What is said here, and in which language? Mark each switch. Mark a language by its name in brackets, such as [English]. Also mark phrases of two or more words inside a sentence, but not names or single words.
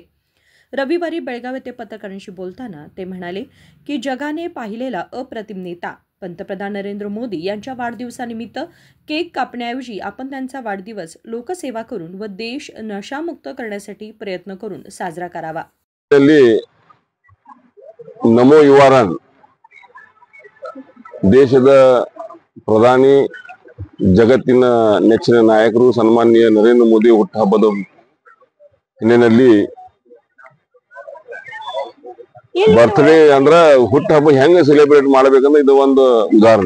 [Marathi] रविवारी बेळगाव येथे पत्रकारांशी बोलताना ते म्हणाले की जगाने पाहिलेला अप्रतिम नेता पंतप्रधान नरेंद्र मोदी यांच्या वाढदिवसानिमित्त केक कापण्याऐवजी आपण त्यांचा वाढदिवस लोकसेवा करून व देश नशामुक्त करण्यासाठी प्रयत्न करून साजरा करावा। [Kannada] नमो युवा रन ದೇಶದ ಪ್ರಧಾನಿ ಜಗತ್ತಿನ ನೆಚ್ಚಿನ ನಾಯಕರು ಸನ್ಮಾನ್ಯ ನರೇಂದ್ರ ಮೋದಿ ಹುಟ್ಟುಹಬ್ಬದ ಹಿನ್ನೆಲೆಯಲ್ಲಿ ಬರ್ತ್ಡೇ ಅಂದ್ರ ಹುಟ್ಟುಹಬ್ಬ ಹೆಂಗ ಸೆಲೆಬ್ರೇಟ್ ಮಾಡಬೇಕಂದ್ರೆ ಇದು ಒಂದು ಉದಾಹರಣೆ।